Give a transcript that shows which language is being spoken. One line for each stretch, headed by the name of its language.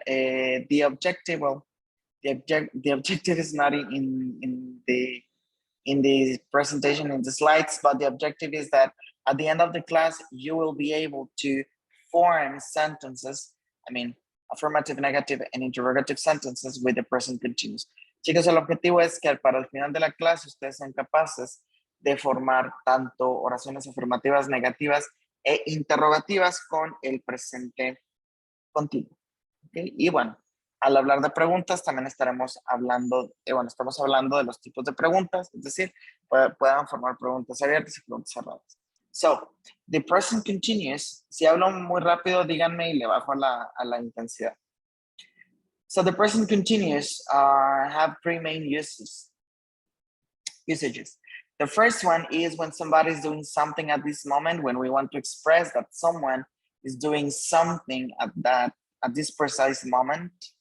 English: The objective, well, the objective is not in the presentation, in the slides, but the objective is that at the end of the class, you will be able to form sentences, affirmative, negative, and interrogative sentences with the present continuous.
Spanish: Chicos, el objetivo es que para el final de la clase ustedes sean capaces de formar tanto oraciones afirmativas, negativas e interrogativas con el presente continuo. ¿Okay? Y bueno, al hablar de preguntas también estaremos hablando, estamos hablando de los tipos de preguntas, es decir, puedan formar preguntas abiertas y preguntas cerradas.
English: So, the present continuous,
Spanish: si hablo muy rápido, díganme y le bajo a la intensidad.
English: So, the present continuous have three main usages. The first one is when somebody is doing something at this moment, when we want to express that someone is doing something at this precise moment.